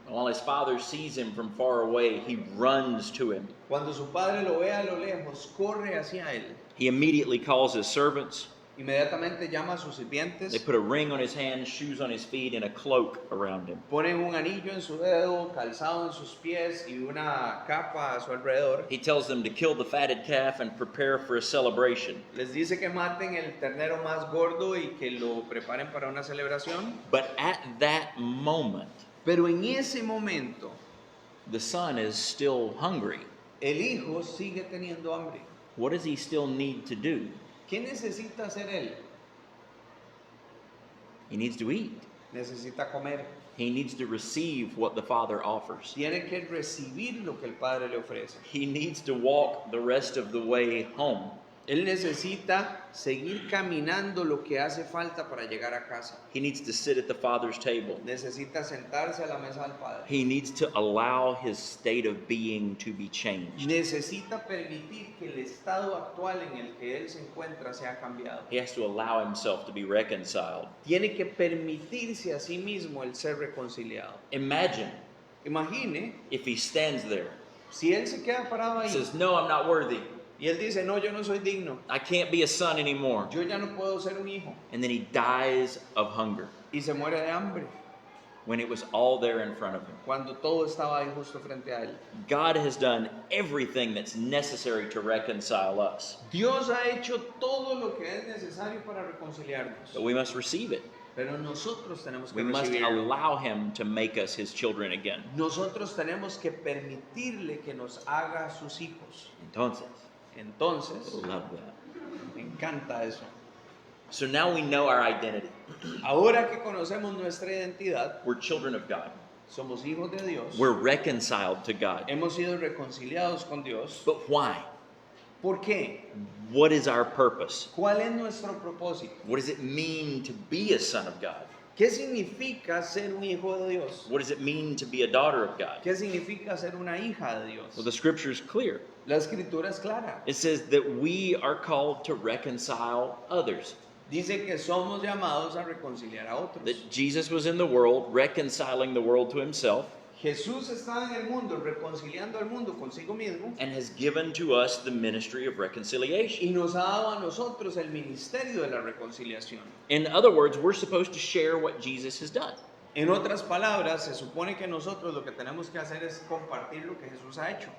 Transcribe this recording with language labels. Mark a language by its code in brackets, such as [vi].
[en] While his father sees him from far away, he runs to him. [es] Cuando su padre lo ve a lo lejos, corre hacia él. [en] He immediately calls his servants. [es] Inmediatamente llama a sus [en] They [es] sirvientes, [en] put a ring on his hands, shoes on his feet, and a cloak around him. [es] ponen un anillo en su dedo, calzado en sus pies y una capa a su alrededor. [en] He tells them to kill the fatted calf and prepare for a celebration. [es] Les dice que maten el ternero más gordo y que lo preparen para una celebración. [en] But at that moment, [es] Pero en ese momento, [en] the son is still hungry. [es] el hijo sigue teniendo hambre. [en] What does he still need to do? [es] ¿Qué necesita hacer él? [en] He needs to eat. [es] Necesita comer. [en] He needs to receive what the father offers. [es] Tiene que recibir lo que el padre le ofrece. [en] He needs to walk the rest of the way home. [es] Él necesita seguir caminando lo que hace falta para llegar a casa. [en] He needs to sit at the father's table. [es] Necesita sentarse a la mesa del padre. [en] He needs to allow his state of being to be changed. [es] Necesita permitir que el estado actual en el que él se encuentra sea cambiado. [en] He has to allow himself to be reconciled. [es] Tiene que permitirse a sí mismo el ser reconciliado. [en] Imagine [es] Imagine [en] if he stands there [es] si él se queda parado [en] and says, "No, I'm not worthy. [es] y él dice, no, yo no soy digno, [en] I can't be a son anymore." [es] yo ya no puedo ser un hijo, [en] And then he dies of hunger [es] y se muere de hambre [en] when it was all there in front of him. [es] cuando todo estaba ahí justo frente a él. [en] God has done everything that's necessary to reconcile us, [es] Dios ha hecho todo lo que es necesario para reconciliarnos, [en] but we must receive it. [es] pero nosotros tenemos [en] We [es] que [en] must [es] recibirlo. [en] allow him to make us his children again. [es] Nosotros tenemos que permitirle que nos haga sus hijos. Entonces, Entonces, [en] love that. [es] me encanta eso. [en] So now we know our identity. [es] Ahora que conocemos nuestra identidad, [en] We're children of God. [es] somos hijos de Dios, [en] We're reconciled to God. [es] hemos sido reconciliados con Dios. [en] But why? [es] ¿Por qué? [en] What is our purpose? [es] ¿Cuál es nuestro propósito? [en] What does it mean to be a son of God? [es] ¿Qué significa ser un hijo de Dios? [en] What does it mean to be a daughter of God? [es] ¿Qué significa ser una hija de Dios? [en] Well, the scripture is clear. [es] La escritura es clara. [en] It says that we are called to reconcile others. [es] Dice que somos llamados a reconciliar a otros. [en] That Jesus was in the world, reconciling the world to himself, [es] Jesús está en el mundo reconciliando al mundo consigo mismo [en] and has given to us the ministry of reconciliation. [es] y nos ha dado a nosotros el ministerio de la reconciliación. [en] In other words, we're supposed to share what Jesus has done. [es] En otras palabras, se supone que nosotros lo que tenemos que hacer es compartir lo que Jesús ha hecho.